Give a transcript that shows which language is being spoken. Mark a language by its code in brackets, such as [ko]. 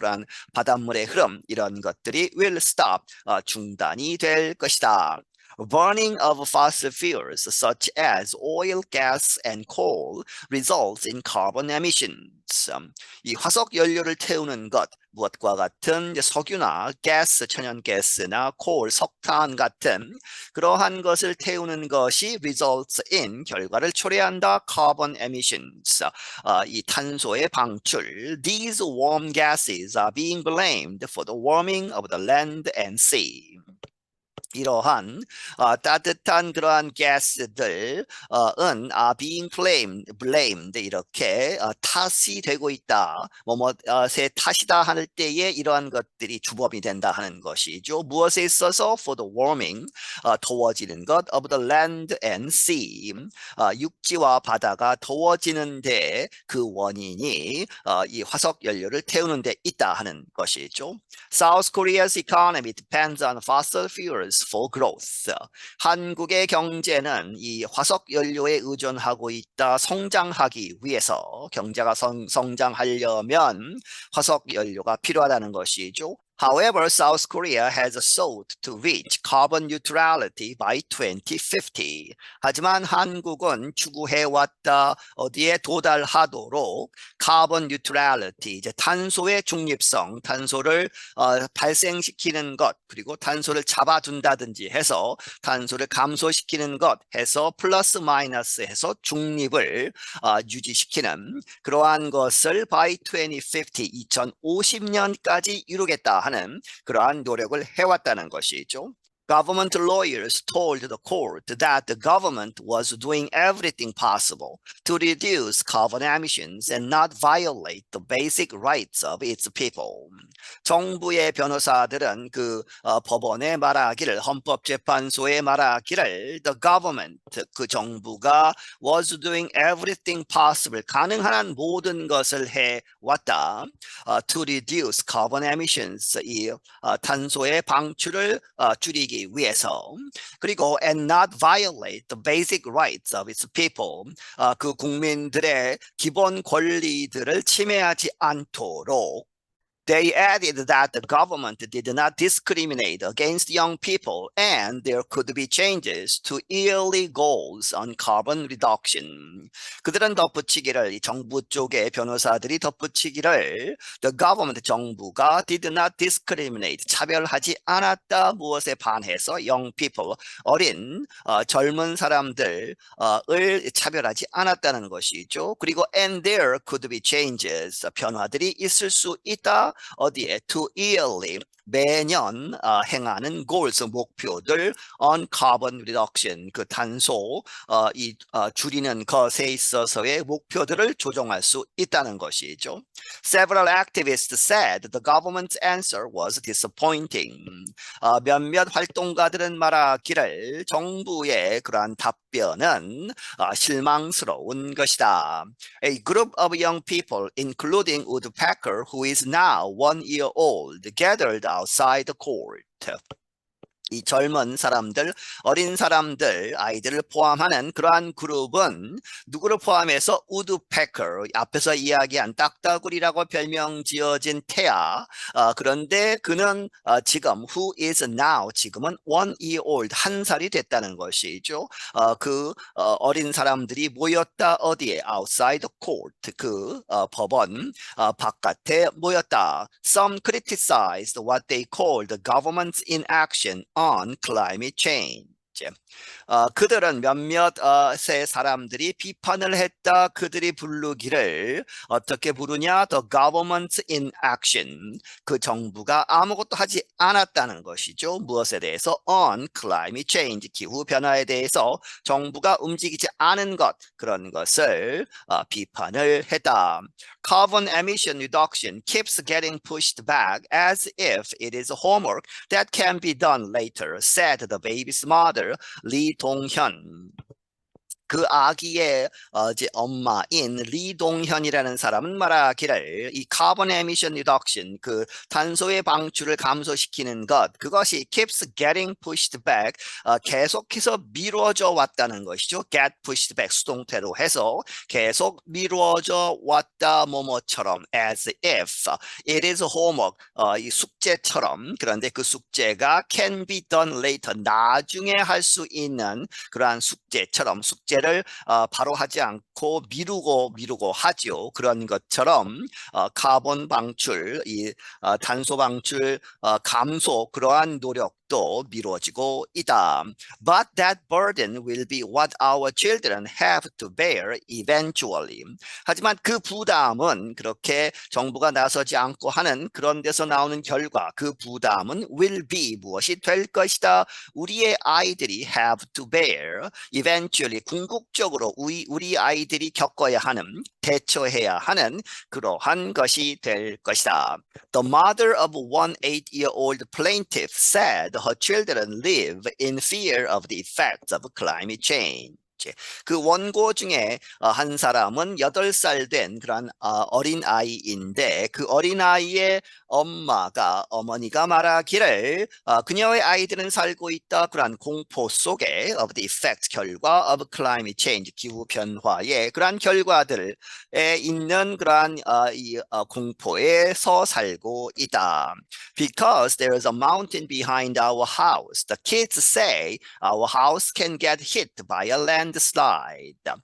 [ko] 그러한 바닷물의 흐름, 이런 것들이 [en] will stop, [ko] 중단이 될 것이다. [en] Burning of fossil fuels such as oil, gas, and coal results in carbon emissions. [ko] 이 화석 연료를 태우는 것, 무엇과 같은 이제 석유나 가스, 천연가스나 콜, 석탄 같은 그러한 것을 태우는 것이 [en] results in [ko] 결과를 초래한다. [en] carbon emissions [ko] 이 탄소의 방출. [en] These warm gases are being blamed for the warming of the land and sea. [ko] 이러한 따뜻한 그러한 가스들은 [en] are being blamed [ko] 이렇게 탓이 되고 있다. 뭐뭐의 탓이다 할 때에 이러한 것들이 주범이 된다 하는 것이죠. 무엇에 있어서 [en] for the warming [ko] 더워지는 것 [en] of the land and sea [ko] 육지와 바다가 더워지는데 그 원인이 이 화석 연료를 태우는 데 있다 하는 것이죠. [en] South Korea's economy depends on fossil fuels for growth. [ko] 한국의 경제는 이 화석 연료에 의존하고 있다. 성장하기 위해서 경제가 성장하려면 화석 연료가 필요하다는 것이죠. [en] However, South Korea has sought to reach carbon neutrality by 2050. [ko] 하지만 한국은 추구해왔다 어디에 도달하도록 [en] carbon neutrality, [ko] 이제 탄소의 중립성, 탄소를 발생시키는 것, 그리고 탄소를 잡아둔다든지 해서 탄소를 감소시키는 것 해서 플러스 마이너스 해서 중립을 유지시키는 그러한 것을 [en] by 2050, [ko] 2050년까지 이루겠다 하는 그러한 노력을 해왔다는 것이죠. [en] Government lawyers told the court that the government was doing everything possible to reduce carbon emissions and not violate the basic rights of its people. [ko] 정부의 변호사들은 그 법원에 말하기를, 헌법재판소에 말하기를 [en] the government, [ko] 그 정부가 [en] was doing everything possible, [ko] 가능한 한 모든 것을 해왔다. [en] to reduce carbon emissions, [ko] 이 탄소의 방출을 줄이기 위해서, 그리고 [en] and not violate the basic rights of its people, [ko] 그 국민들의 기본 권리들을 침해하지 않도록. [en] They added that the government did not discriminate against young people and there could be changes to yearly goals on carbon reduction. [ko] 그들은 덧붙이기를, 이 정부 쪽의 변호사들이 덧붙이기를 [en] the government, [ko] 정부가 [en] did not discriminate, [ko] 차별하지 않았다. 무엇에 반해서? [en] young people, [ko] 어린 젊은 사람들을 차별하지 않았다는 것이죠. 그리고 [en] and there could be changes, [ko] 변화들이 있을 수 있다. 어디에? [en] to yearly, [ko] 매년 행하는 [en] goals, [ko] 목표들 [en] on carbon reduction, [ko] 그 탄소 줄이는 것에 있어서의 목표들을 조정할 수 있다는 것이죠. [en] Several activists said the government's answer was disappointing. [ko] 몇몇 활동가들은 말하기를 정부의 그러한 답변은 실망스러운 것이다. [en] A group of young people, including Woodpecker, who is now 1 year old, gathered outside the court. [ko] 이 젊은 사람들, 어린 사람들, 아이들을 포함하는 그러한 그룹은 누구를 포함해서 우드패커, 앞에서 이야기한 딱따구리라고 별명 지어진 태아, 그런데 그는 지금 [en] who is now, [ko] 지금은 [en] 1 year old, [ko] 1살이 됐다는 것이죠. 그 어린 사람들이 모였다. 어디에? [en] outside the court, [ko] 그 법원 바깥에 모였다. [en] Some criticized what they called the government's inaction on climate change. [ko] 그들은 몇몇의 사람들이 비판을 했다. 그들이 부르기를 어떻게 부르냐? [en] The government inaction. [ko] 그 정부가 아무것도 하지 않았다는 것이죠. 무엇에 대해서? [en] On climate change. [ko] 기후 변화에 대해서 정부가 움직이지 않은 것, 그런 것을 비판을 했다. [en] Carbon emission reduction keeps getting pushed back as if it is homework that can be done later, said the baby's mother, 리동현. [ko] 그 아기의 이제 엄마인 리동현이라는 사람은 말하기를 이 [en] carbon emission reduction, [ko] 그 탄소의 방출을 감소시키는 것, 그것이 [en] keeps getting pushed back, [ko] 계속해서 미뤄져 왔다는 것이죠. [en] get pushed back, [ko] 수동태로 해서 계속 미뤄져 왔다. 뭐뭐처럼 [en] as if it is homework, [ko] 이 숙제처럼. 그런데 그 숙제가 [en] can be done later, [ko] 나중에 할 수 있는 그러한 숙제처럼, 숙제 실제를 바로 하지 않고 미루고 하죠. 그런 것처럼 카본 방출, 탄소 방출 감소 그러한 노력도 미뤄지고 있다. [en] But that burden will be what our children have to bear eventually. [ko] 하지만 그 부담은 그렇게 정부가 나서지 않고 하는 그런 데서 나오는 결과, 그 부담은 [en] will be [ko] 무엇이 될 것이다. 우리의 아이들이 [en] have to bear eventually [ko] 궁극적으로 우리 아이들이 겪어야 하는, 대처해야 하는 그러한 것이 될 것이다. [en] The mother of one 8-year-old plaintiff said her children live in fear of the effects of climate change. [ko] 그 원고 중에 한 사람은 8살 된 그런 어린아이인데 그 어린아이의 어머니가 말하기를 그녀의 아이들은 살고 있다 그러한 공포 속에 [en] of the effect [ko] 결과 [en] of climate change [ko] 기후 변화의 그러한 결과들에 있는 그러한 공포에서 살고 있다. [en] Because there is a mountain behind our house, the kids say our house can get hit by a landslide.